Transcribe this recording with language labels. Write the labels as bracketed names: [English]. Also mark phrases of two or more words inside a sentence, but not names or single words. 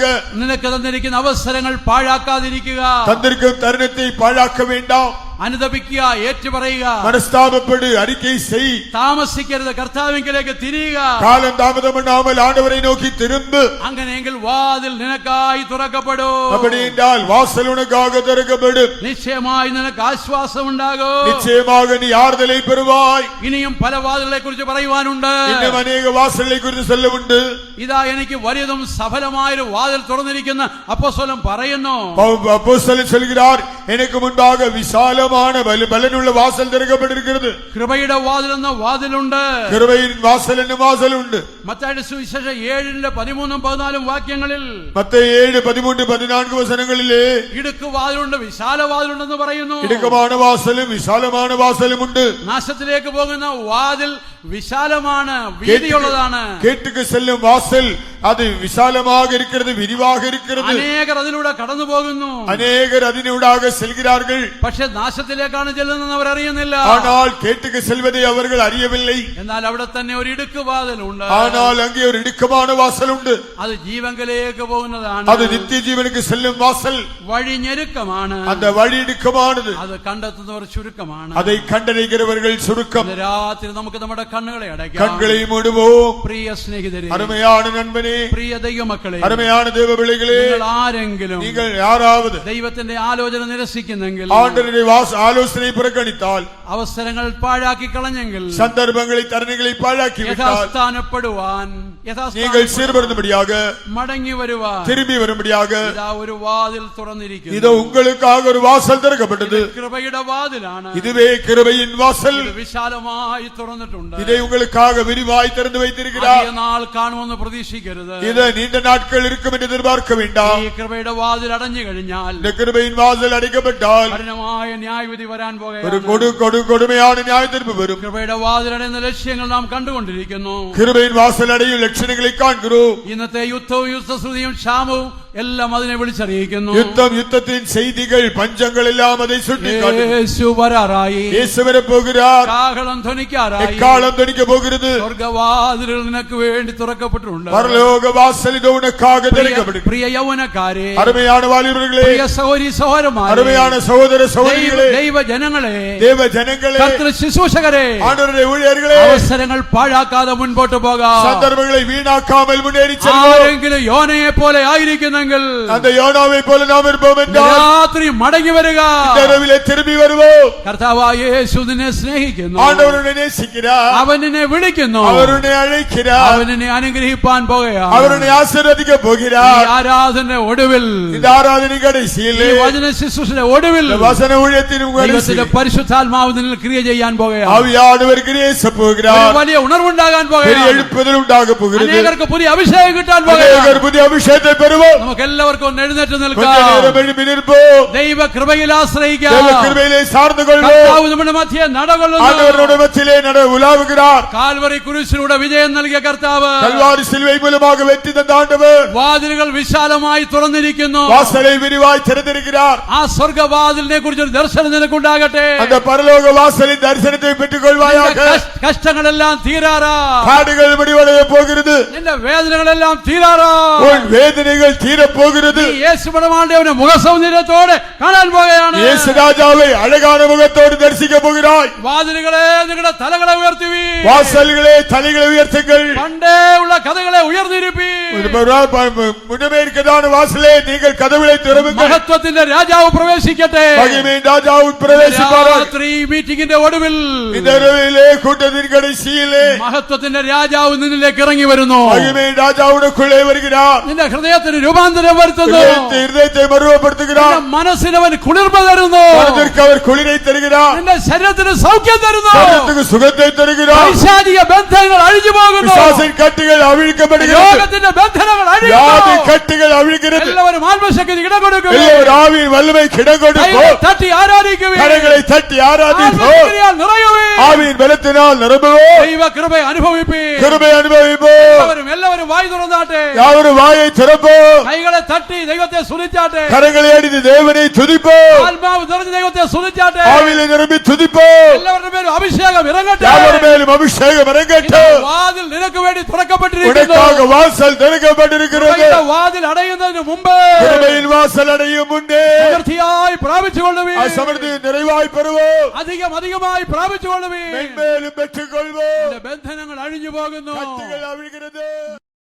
[Malayalam] നിനക്ക് തന്നിരിക്കുന്ന അവസരങ്ങൾ പാഴാക്കാതിരിക്കുക. [Tamil] தந்திருக்கும் தருணத்தை பாழாக்க வேண்டாம். [Malayalam] അനുദപിക്കുക, ഏറ്റുപറയുക, [Tamil] மனஸ்தாபப்படு, அறிக்கை செய். [Malayalam] താമസിക്കരുത്, കർത്താവിലേക്ക് തിരിയുക. [Tamil] காலம் தாமதம் பண்ணாமல் ஆண்டவரை நோக்கி திரும்பு. [Malayalam] അങ്ങനെയെങ്കിൽ വാതിൽ നിനക്കായി തുറക്കപ്പെടും. [Tamil] அப்படி என்றால் வாசல் உனக்காக திறக்கப்படும். [Malayalam] നിശ്ചയമായി നിനക്ക് ആശ്വാസം ഉണ്ടാകും. [Tamil] நிச்சயமாக நீ ஆறுதலை பெறுவாய். [Malayalam] ഇനിയും പല വാതിലുകളെ കുറിച്ച് പറയുവാനുണ്ട്. [Tamil] இன்னும் அநேக வாசலை குறித்து சொல்ல உண்டு. [Malayalam] ഇതാ എനിക്ക് വലിയതും സഫലമായൊരു വാതിൽ തുറന്നിരിക്കുന്ന അപ്പോസ്തലൻ പറയുന്നു. [Tamil] அப்போஸ்தலன் சொல்கிறார், எனக்கு முன்பாக விசாலமான பலனுள்ள வாசல் திறக்கப்பட்டிருக்கிறது. [Malayalam] കൃപയുടെ വാതിൽ എന്ന വാതിലുണ്ട്. [Tamil] கிருபையின் வாசல் என்னும் வாசல் உண்டு. [Malayalam] മത്തായിയുടെ സുവിശേഷം 7:13-14 വാക്യങ്ങളിൽ [Tamil] மத்தேயு 7:13-14 வசனங்களிலே [Malayalam] ഇടുക്ക് വാതിലുണ്ട്, വിശാല വാതിലുണ്ടെന്ന് പറയുന്നു. [Tamil] இடுக்கமான வாசலும் விசாலமான வாசலும் உண்டு. [Malayalam] നാശത്തിലേക്ക് പോകുന്ന വാതിൽ വിശാലമാണ്, വീതിയുള്ളതാണ്. [Tamil] கேட்டுக்கு செல்லும் வாசல் அது விசாலமாக இருக்கிறது, விரிவாக இருக்கிறது. [Malayalam] അനേകർ അതിലൂടെ കടന്നു പോകുന്നു. [Tamil] அநேகர் அதனூடாக செல்கிறார்கள். [Malayalam] പക്ഷെ നാശത്തിലേക്കാണ് ചെല്ലുന്നതെന്ന് അവർ അറിയുന്നില്ല. [Tamil] ஆனால் கேட்டுக்கு செல்வதை அவர்கள் அறியவில்லை. [Malayalam] എന്നാൽ അവിടെ തന്നെ ഒരു ഇടുക്ക് വാതിലുണ്ട്. [Tamil] ஆனால் அங்கே ஒரு இடுக்கமான வாசல் உண்டு. [Malayalam] അത് ജീവങ്കലേക്ക് പോകുന്നതാണ്. [Tamil] அது நித்திய ஜீவனுக்கு செல்லும் வாசல். [Malayalam] വഴി ഞെരുക്കമാണ്. [Tamil] அந்த வழி இடுக்கமானது. [Malayalam] അത് കണ്ടെത്തുന്നവർ ചുരുക്കമാണ്. [Tamil] அதை കണ്ടറിகிறவர்கள் சுருக்கம். [Malayalam] ഇന്ന് രാത്രി നമുക്ക് നമ്മുടെ കണ്ണുകളെ അടയ്ക്കാം. [Tamil] கண்களை மூடுவோம். [Malayalam] പ്രിയ സ്നേഹിതരെ, [Tamil] அருமையான நண்பனே, [Malayalam] പ്രിയ ദൈവമക്കളെ, [Tamil] அருமையான தேவ பிள்ளைகளே, [Malayalam] നിങ്ങൾ ആരെങ്കിലും [Tamil] நீங்கள் யாராவது [Malayalam] ദൈവത്തിന്റെ ആലോചന നിരസിക്കുന്നെങ്കിൽ, [Tamil] ஆண்டவருடைய ஆலோசனை புறக்கணித்தால், [Malayalam] അവസരങ്ങൾ പാഴാക്കി കളഞ്ഞെങ്കിൽ, [Tamil] சந்தர்ப்பங்களை தருணங்களை பாழாக்கி விட்டால், [Malayalam] യഥാസ്ഥാനപ്പെടുവാൻ [Tamil] நீங்கள் சீர்படுத்தும்படியாக [Malayalam] മടങ്ങി വരുവാൻ [Tamil] திரும்பி வரும்படியாக [Malayalam] ഇതാ ഒരു വാതിൽ തുറന്നിരിക്കുന്നു. [Tamil] இதோ உங்களுக்காக ஒரு வாசல் திறக்கப்பட்டது. [Malayalam] കൃപയുടെ വാതിലാണ്. [Tamil] இதுவே கிருபையின் வாசல். [Malayalam] ഇത് വിശാലമായി തുറന്നിട്ടുണ്ട്. [Tamil] இதை உங்களுக்காக விரிவாய் திறந்து வைத்திருக்கிறார். [Malayalam] അധിക നാൾ കാണുമെന്ന് പ്രതീക്ഷിക്കരുത്. [Tamil] இது நீண்ட நாட்கள் இருக்கும் என்று எதிர்பார்க்க வேண்டாம். [Malayalam] ഈ കൃപയുടെ വാതിൽ അടഞ്ഞു കഴിഞ്ഞാൽ, [Tamil] இந்த கிருபையின் வாசல் அடைக்கப்பட்டால் [Malayalam] കഠിനമായ ന്യായവിധി വരാൻ [Tamil] ஒரு [Malayalam] പോകുകയാണ്. [Tamil] கொடுமையான நியாய தீர்ப்பு வரும். [Malayalam] കൃപയുടെ വാതിലടയുന്ന ലക്ഷ്യങ്ങൾ നാം കണ്ടുകൊണ്ടിരിക്കുന്നു. [Tamil] கிருபையின் வாசல் அடையும் லட்சணங்களை காண்கிறோம். [Malayalam] ഇന്നത്തെ യുദ്ധവും യുദ്ധശ്രുതിയും ക്ഷാമവും എല്ലാം അതിനെ വിളിച്ചറിയിക്കുന്നു. [Tamil] யுத்தத்தின் செய்திகள் பஞ்சங்கள் எல்லாம் அதை சுட்டிக்காட்டும். [Malayalam] യേശു വരാറായി. [Tamil] இயேசு வரப்போகிறார். [Malayalam] കാഹളം ധ്വനിക്കാറായി. [Tamil] எக்காலம் துணிக்க போகிறது. [Malayalam] സ്വർഗ്ഗവാതിലുകൾ നിനക്ക് വേണ്ടി തുറക്കപ്പെട്ടിട്ടുണ്ട്. [Tamil] பரலோக வாசல் இது உனக்காக திறக்கப்படும். [Malayalam] പ്രിയ യൗവനക്കാരെ, [Tamil] அருமையான வாலிபர்களே, [Malayalam] പ്രിയ സഹോദരി സഹോദരന്മാരെ, [Tamil] அருமையான சகோதர சகோதரிகளே, [Malayalam] ദൈവ ജനങ്ങളെ, [Tamil] தேவ ஜனங்களே, [Malayalam] കർത്തൃ ശുശ്രൂഷകരെ, [Tamil] ஆண்டவருடைய ஊழியர்களே, [Malayalam] അവസരങ്ങൾ പാഴാക്കാതെ മുൻപോട്ട് പോകാം. [Tamil] சந்தர்ப்பங்களை வீணாக்காமல் முன்னேறி செல்வோம். [Malayalam] ആരെങ്കിലും യോനയെ പോലെ ആയിരിക്കുന്നെങ്കിൽ [Tamil] அந்த யோனாவை போல நாம் இருப்போம் என்றால் [Malayalam] രാത്രി മടങ്ങി വരിക. [Tamil] இரவிலே திரும்பி வருவோம். [Malayalam] കർത്താവായ യേശു നിന്നെ സ്നേഹിക്കുന്നു. [Tamil] ஆண்டவர் உன்னை நேசிக்கிறார். [Malayalam] അവൻ നിന്നെ വിളിക്കുന്നു. [Tamil] அவர் உன்னை அழைக்கிறார். [Malayalam] അവൻ നിന്നെ അനുഗ്രഹിപ്പാൻ പോകുകയാണ്. [Tamil] அவர் உன்னை ஆசீர்வதிக்க போகிறார். [Malayalam] ഈ ആരാധന ഒടുവിൽ, [Tamil] இந்த ആരാധന கடைசியில், [Malayalam] ഈ വചന ശുശ്രൂഷയുടെ ഒടുവിൽ [Tamil] வசன ஊழியத்தின் [Malayalam] ദൈവത്തിന്റെ പരിശുദ്ധാത്മാവ് നിന്നിൽ ക്രിയ ചെയ്യാൻ പോകുകയാണ്. [Tamil] ஆவியானவர் கிரியை செய்ய [Malayalam] ഒരു [Tamil] போகிறார். [Malayalam] വലിയ ഉണർവുണ്ടാകാൻ [Tamil] பெரிய [Malayalam] പോകുകയാണ്. [Tamil] எழுப்புதல் உண்டாக போகிறது. [Malayalam] അനേകർക്ക് പുതിയ അഭിഷേകം കിട്ടാൻ പോകുകയാണ്. [Tamil] அநேகர் புதிய அபிஷேகத்தை பெறுவோம். [Malayalam] നമുക്ക് എല്ലാവർക്കും ഒന്ന് എഴുന്നേറ്റ് [Tamil] கொஞ்ச [Malayalam] നിൽക്കാം. [Tamil] நேரம் எழுப்பி நிற்போம். [Malayalam] ദൈവ കൃപയിൽ ആശ്രയിക്കാം. [Tamil] தேவ கிருபையிலே சார்ந்து கொள்வோம். [Malayalam] കർത്താവ് നമ്മുടെ മധ്യേ നടകൊള്ളുന്നു. [Tamil] ஆண்டவருடைய மத்தியிலே உலாவுகிறார். [Malayalam] കാൽവറി കുരിശിലൂടെ വിജയം നൽകിയ കർത്താവ് [Tamil] கல்வாரி சிலுவை மூலமாக வெற்றி தந்த ஆண்டவர் [Malayalam] വാതിലുകൾ വിശാലമായി തുറന്നിരിക്കുന്നു. [Tamil] வாசலை விரிவாய் திறந்திருக்கிறார். [Malayalam] ആ സ്വർഗവാതിലിനെ കുറിച്ച് ഒരു ദർശനം നിനക്കുണ്ടാകട്ടെ. [Tamil] அந்த பரலோக வாசலின் தரிசனத்தை பெற்றுக் கொள்வாயாக. [Malayalam] കഷ്ടങ്ങളെല്ലാം തീരാറാ. [Tamil] காடுகள் முடிவடைய போகிறது. [Malayalam] നിന്റെ വേദനകളെല്ലാം തീരാറാ. [Tamil] உன் வேதனைகள் தீர போகிறது. [Malayalam] നീ യേശുപടമാണ്ടവനെ മുഖസൗന്ദര്യത്തോടെ കാണാൻ പോകുകയാണ്. [Tamil] இயேசு ராஜாவை அழகான முகத்தோடு தரிசிக்க போகிறாய். [Malayalam] വാതിലുകളെ നിങ്ങളുടെ തലകളെ ഉയർത്തുവീ. [Tamil] வாசல்களே தலைகளை உயர்த்துங்கள். [Malayalam] പണ്ടേ ഉള്ള കഥകളെ ഉയർന്നിരുപ്പീ. [Tamil] முன்னமே இருக்கதான வாசலே நீங்கள் கதவுகளை திறவுங்கள். [Malayalam] മഹത്വത്തിന്റെ രാജാവ് പ്രവേശിക്കട്ടെ. [Tamil] மகிமையின் ராஜாவு பிரவேசிப்பாராக. [Malayalam] രാത്രി മീറ്റിംഗിന്റെ ഒടുവിൽ [Tamil] இந்த இரவிலே கூட்டத்தின் கடைசியிலே [Malayalam] മഹത്വത്തിന്റെ രാജാവ് നിന്നിലേക്ക് ഇറങ്ങി വരുന്നു. [Tamil] மகிமையின் ராஜாவுக்குள்ளே வருகிறார். [Malayalam] നിന്റെ ഹൃദയത്തിന് രൂപാന്തരം വരുത്തുന്നു. [Tamil] இருதயத்தை மறுவப்படுத்துகிறார். [Malayalam] നിന്റെ മനസ്സിന് അവൻ കുളിർമ തരുന്നു. [Tamil] மனதிற்கு அவர் குளிரை தருகிறார். [Malayalam] നിന്റെ ശരീരത്തിന് സൗഖ്യം തരുന്നു. [Tamil] சரீரத்துக்கு சுகத்தை தருகிறார். [Malayalam] പൈശാചിക ബന്ധങ്ങൾ അഴിഞ്ഞു പോകുന്നു. [Tamil] பிசாசின் கட்டுகள் அவிழ்க்கப்படுகிறது. [Malayalam] രോഗത്തിന്റെ ബന്ധനങ്ങൾ [Tamil] வியாதி [Malayalam] അഴിയുന്നു. [Tamil] கட்டுகள் அவிழ்கிறது. [Malayalam] എല്ലാവരും ആത്മശക്തി ഇടം കൊടുക്കുന്നു. [Tamil] எல்லோரும் ஆவியின் வல்லமை கிடம் கொடுப்போம். [Malayalam] തട്ടി ആരാധിക്കുവിൻ. [Tamil] கரங்களை தட்டி ஆராதிப்போம். [Malayalam] ആത്മശക്തിയാൽ നിറയുവിൻ. [Tamil] ஆவியின் பலத்தினால் நிரம்புவோம். [Malayalam] ദൈവ കൃപ അനുഭവിപ്പിൻ. [Tamil] கிருபை அனுபவிப்போம். [Malayalam] എല്ലാവരും വായ് തുറന്നാട്ടെ. [Tamil] யாவரும் வாயை திறப்போம். [Malayalam] കൈകളെ തട്ടി ദൈവത്തെ സ്തുതിച്ചാട്ടെ. [Tamil] கரங்களை அடித்து தேவனை துதிப்போம். [Malayalam] ആത്മാവ് നിറഞ്ഞ് ദൈവത്തെ സ്തുതിച്ചാട്ടെ. [Tamil] ஆவியிலே நிரம்பி துதிப்போம். [Malayalam] എല്ലാവരുടെ മേലും അഭിഷേകം ഇറങ്ങട്ടെ. [Tamil] யாவர் மேலும் அபிஷேகம் இறங்கட்டும். [Malayalam] വാതിൽ നിനക്ക് വേണ്ടി തുറക്കപ്പെട്ടിരിക്കുന്നു. [Tamil] உனக்காக வாசல் திறக்கப்பட்டிருக்கிறது. [Malayalam] കൃപയുടെ വാതിൽ അടയുന്നതിന് മുമ്പ് [Tamil] கிருபையின் வாசல் அடையும் முன்னே [Malayalam] സമൃദ്ധിയായി പ്രാപിച്ചുകൊള്ളുവിൻ. [Tamil] സമൃദ്ധി நிறைவாய் பெறுவோம். [Malayalam] അധികമായി പ്രാപിച്ചുകൊള്ളുവിൻ. [Tamil] மென்மேலும் பெற்றுக் கொள்வோம். [Malayalam] ബന്ധനങ്ങൾ അഴിഞ്ഞു പോകുന്നു. [Tamil] கட்டுகள் அவிழ்கிறது.